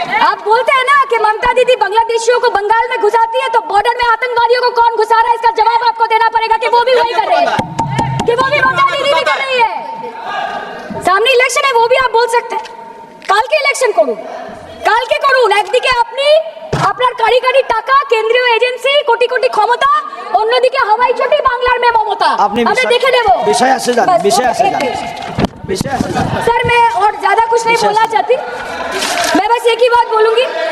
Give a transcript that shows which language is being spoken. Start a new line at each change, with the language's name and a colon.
Hindi: आप बोलते हैं ना कि ममता दीदी बांग्लादेशियों को बंगाल में घुसाती है, तो बॉर्डर में आतंकवादियों को कौन घुसा रहा है, इसका जवाब आपको देना पड़ेगा कि वो भी वही कर रहे हैं, कि वो भी ममता दीदी भी कर रही है। सामने इलेक्शन है, वो भी आप बोल सकते हैं।
Bangla: কালকে ইলেকশন করুন, কালকে করুন। একদিকে আপনি আপনার কারিগরি টাকা, কেন্দ্রীয় এজেন্সি, কোটি কোটি ক্ষমতা, অন্যদিকে হাওয়াই চটি বাংলার মে মমতা। আমরা দেখে নেব। বিষয় আসে যান, বিষয় আসে যান।
Hindi: सर मैं और ज्यादा कुछ नहीं बोलना चाहती, मैं बस एक ही बात बोलूंगी।